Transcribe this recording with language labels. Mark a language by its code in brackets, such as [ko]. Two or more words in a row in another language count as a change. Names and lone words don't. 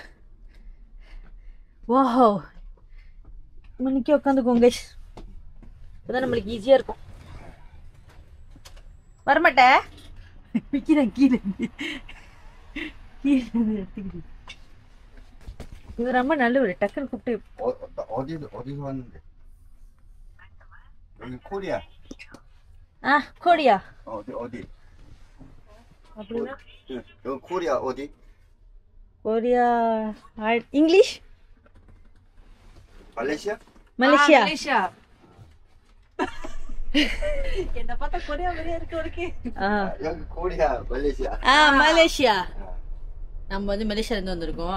[ta] வாஹோ மணிக்கு உட்காந்துக்கோங்க. இப்போதான் நம்மளுக்கு ஈஸியாக இருக்கும். வரமாட்டேன். விற்கிறேன் கீழே எடுத்துக்கிட்டு. இது ரொம்ப நல்ல ஒரு டக்குன்னு கூப்பிட்டு. [ko] 어디서 왔는데? 여기 코리아. 아 코리아. 어디? [ta] அப்படின்னா [ko] 여기 코리아 어디? [ta] கொரியா. இங்கிலீஷ். Malaysia? மலேசியா. மலேசியா. என்ன பார்த்தா கொரியா மாதிரியே இருக்கு உனக்கு. [ms] Yang Korea, Malaysia. [ta] மலேசியா. நம்ம வந்து மலேசியால இருந்து வந்திருக்கோம்.